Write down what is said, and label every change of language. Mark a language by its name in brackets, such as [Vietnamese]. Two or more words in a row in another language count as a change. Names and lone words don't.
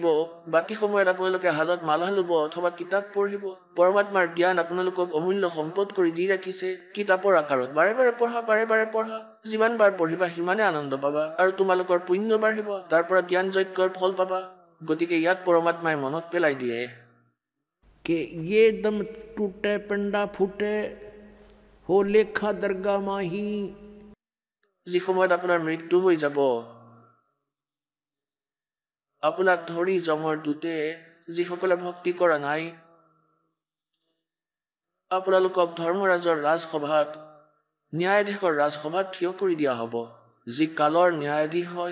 [Assamese] বাকী সময়ত আপোনালোকে হাতত মালা ল'ব অথবা কিতাপ পঢ়িব। পৰমাত্মাৰ জ্ঞান আপোনালোকক অমূল্য সম্পদ কৰি দি ৰাখিছে কিতাপৰ আকাৰত। বাৰে বাৰে পঢ়া, যিমান বাৰ পঢ়িবা সিমানে আনন্দ পাবা, আৰু তোমালোকৰ পুণ্য বাঢ়িব, তাৰ পৰা জ্ঞান যজ্ঞৰ ফল পাবা। গতিকে ইয়াত পৰমাত্মাই মনত পেলাই দিয়ে [Hindi] कि ये दम टूटे पिंडा फूटे हो लेखा दरगाह माही। [Assamese] যি সময়ত আপোনাৰ মৃত্যু হৈ যাব, আপোনাক ধৰি যমৰ দূতে, যিসকলে ভক্তি কৰা নাই, আপোনালোকক ধৰ্মৰাজৰ ৰাজসভাত, ন্যায়াধীশৰ ৰাজসভাত থিয় কৰি দিয়া হ'ব, যি কালৰ ন্যায়াধীশ হয়।